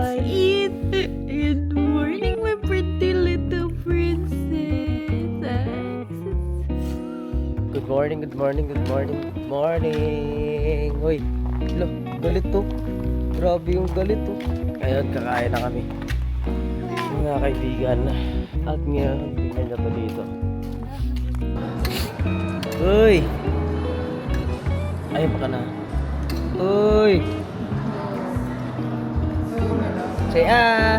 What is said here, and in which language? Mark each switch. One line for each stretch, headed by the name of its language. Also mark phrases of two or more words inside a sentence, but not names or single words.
English: eat. Good morning, my pretty little princess. Good morning, good morning, good morning, good morning.
Filipino: Hoy, lo, galit to. Grabe yung galit to. Ngayon, kakain na kami. Mga kaibigan. At ngayon, tingnan niyo to dito. Uy! Ay, baka na.
English: Uy! Say ah!